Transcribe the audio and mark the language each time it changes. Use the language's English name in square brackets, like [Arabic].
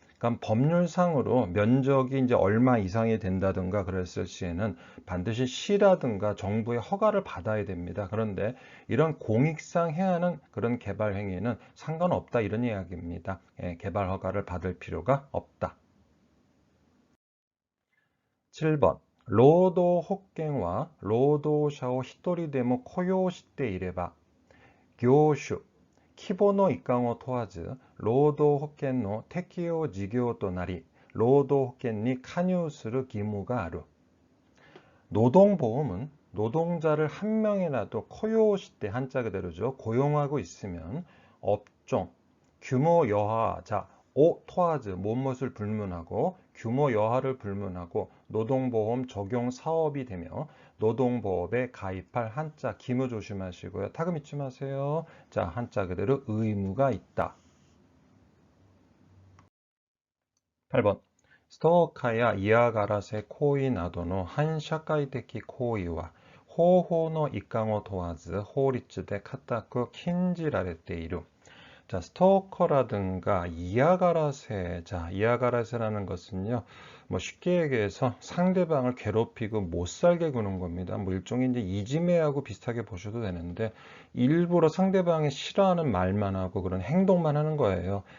[Korean] 그러니까 법률상으로 면적이 이제 얼마 이상이 된다든가 그랬을 시에는 반드시 시라든가 정부의 허가를 받아야 됩니다. 그런데 이런 공익상 해하는 그런 개발 행위는 상관없다 이런 이야기입니다. 예, 개발 허가를 받을 필요가 없다. 7번. [Japanese] 労働保険は労働者を一人でも雇用していれば業種規模の移管を問わず労働保険の適用事業となり労働保険に加入する義務がある. [Korean] 노동보험은 노동자를 한 명이라도 코요시대 한자 그대로죠. 고용하고 있으면 업종, 규모 여하, 자, 토하즈, 무엇을 불문하고 규모 여하를 불문하고 노동보험 적용 사업이 되며 노동보험에 가입할 한자 기무 조심하시고요. 타금 잊지 마세요. 자, 한자 그대로 의무가 있다. 8번. [Japanese] ストーカーや嫌がらせ行為などの反社会的行為は方法の一環を問わず法律で固く禁じられている. [Korean] 자, 스토커라든가 이야가라세. 자, 이야가라세라는 것은요, 뭐 쉽게 얘기해서 상대방을 괴롭히고 못 살게 구는 겁니다. 뭐 일종의 이제 이지매하고 비슷하게 보셔도 되는데, 일부러 상대방이 싫어하는 말만 하고 그런 행동만 하는 거예요.